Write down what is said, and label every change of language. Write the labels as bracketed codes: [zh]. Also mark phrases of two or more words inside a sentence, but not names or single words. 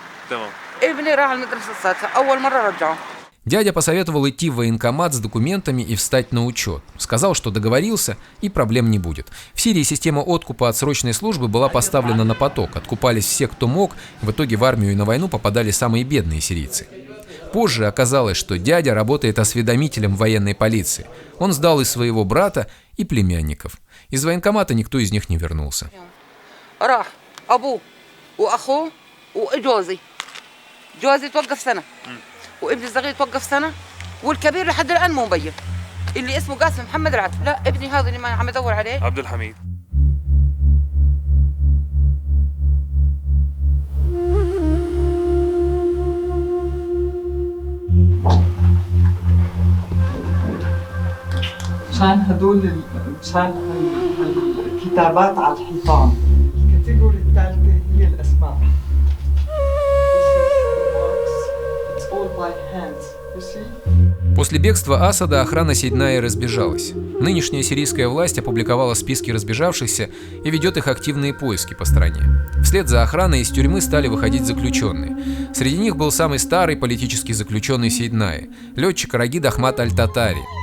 [ar] تمام. ابني راح المدرسة السادسة أول مرة رجعه. [ru] Дядя посоветовал идти в военкомат с документами и встать на учет. Сказал, что договорился и проблем не будет. В Сирии система откупа от срочной службы была поставлена на поток. Откупались все, кто мог. В итоге в армию и на войну попадали самые бедные сирийцы. Позже оказалось, что дядя работает осведомителем военной полиции. Он сдал и своего брата, и племянников. Из военкомата никто из них не вернулся. [ar] راح أبوه وأخوه وجوزي. جوزي توقف سنة. وابني الصغير توقف سنة. والكبير لحد الآن مو مبين. اللي اسمه قاسم محمد العتب. لا ابني هذا اللي ما عم أدور عليه. عبد الحميد. مشان هدول مشان الكتابات على الحيطان. الكاتيجوري الثالثة هي الأسماء. [en] It's all by hands. You see? [ru] После бегства Асада охрана Сейдная разбежалась. Нынешняя сирийская власть опубликовала списки разбежавшихся и ведет их активные поиски по стране. Вслед за охраной из тюрьмы стали выходить заключенные. Среди них был самый старый политический заключенный Сейдная, летчик Рагид Ахмад Аль-Татари.